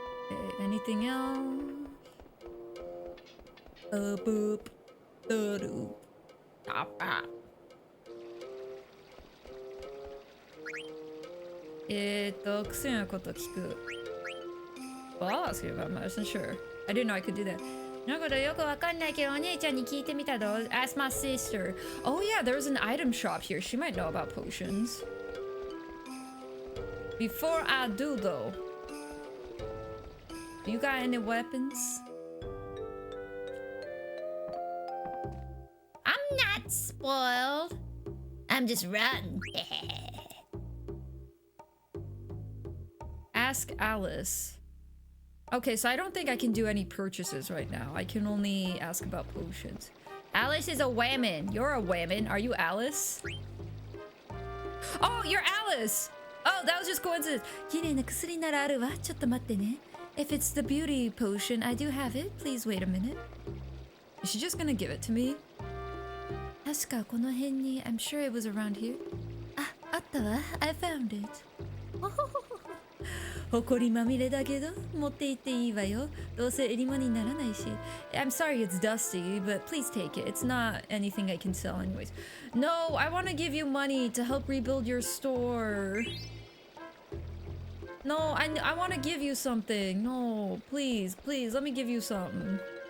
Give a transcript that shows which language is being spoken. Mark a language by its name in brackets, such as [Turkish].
[English] Okay, anything else? Boop. Doop. Stop that. [Japanese] 薬のこと聞く。 [English] Well, I'll ask you about medicine, sure. I didn't know I could do that. [Japanese] なんかよくわかんないけどお姉ちゃんに聞いてみたぞ。 [English] Ask my sister. Oh yeah, there's an item shop here. She might know about potions. Before I do though, you got any weapons? I'm not spoiled. I'm just rotten. Ask Alice. Okay, so I don't think I can do any purchases right now. I can only ask about potions. Alice is a woman. You're a woman. Are you Alice? Oh, you're Alice! Oh, that was just coincidence. [Japanese] 綺麗な薬ならあるわ。ちょっと待ってね。 [English] If it's the beauty potion, I do have it. Please wait a minute. Is she just gonna give it to me? [Japanese] 確かこの辺に [English] I'm sure it was around here. [Japanese] あ、あったわ。 [English] I found it. [Japanese] 誇りまみれだけど持って行っていいわよ。どうせエリマにならないし。 [English] I'm sorry it's dusty, but please take it. It's not anything I can sell anyways. No, I want to give you money to help rebuild your store. No, I want to give you something. No, please, please, let me give you something.